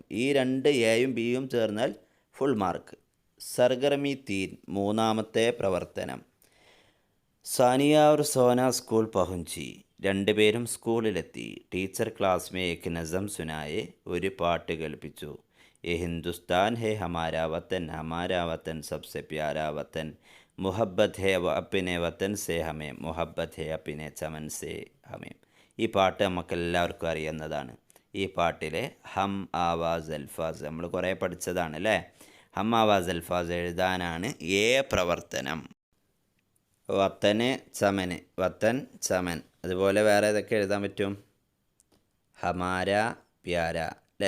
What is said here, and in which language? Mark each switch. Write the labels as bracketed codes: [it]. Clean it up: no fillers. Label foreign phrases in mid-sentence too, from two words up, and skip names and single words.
[ml] ഈ 2 എയും ബിയും ചേർന്നാൽ [en] full mark. [ml] സർഗർമി 3, മൂന്നാമത്തെ പ്രവർത്തനം. [hi] सानिया और सोना स्कूल पहुँची. [ml] 2 പേരും സ്കൂളിലെത്തി. [hi] टीचर क्लास में एक नज़्म सुनाए. [ml] ഒരു പാട്ട് കേൾപ്പിച്ചു. [hi] ये हिंदुस्तान है हमारा वतन, हमारा वतन सबसे प्यारा वतन, मोहब्बत है अपने वतन से हमें, मोहब्बत है अपने चमन से हमें. [ml] ഈ പാട്ട് നമുക്കെല്ലാവർക്കും അറിയുന്നതാണ്. ഈ പാട്ടിലെ [hi] हम आवाज़ अल्फ़ाज़ [ml] നമ്മൾ കുറേ പഠിച്ചതാണ് അല്ലേ. [hi] हम आवाज़ अल्फ़ाज़ [ml] എഴുതാനാണ് ഏ പ്രവർത്തനം. [hi] वतन चमन, वतन चमन. [ml] അതുപോലെ വേറെ ഏതൊക്കെ എഴുതാൻ പറ്റും? [hi] हमारा प्यारा [ml] അല്ലേ.